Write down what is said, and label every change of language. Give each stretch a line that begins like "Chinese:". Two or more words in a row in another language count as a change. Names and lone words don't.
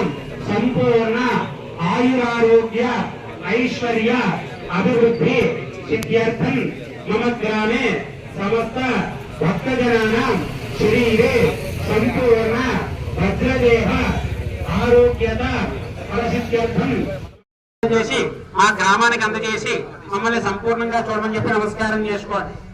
Sanskrit: संपूर्ण आयुरारोग्य ऐश्वर्य अभिवृद्धि सिद्ध्यर्थम मम ग्रामे समस्त भक्तजनानां शरीरे संपूर्ण वज्रदेह आरोग्यता फलसिद्ध्यर्थम
Telugu: చేసి మా గ్రామానికి అందజేసి మమ్మల్ని సంపూర్ణంగా చూడమని చెప్పి నమస్కారం చేసుకోండి.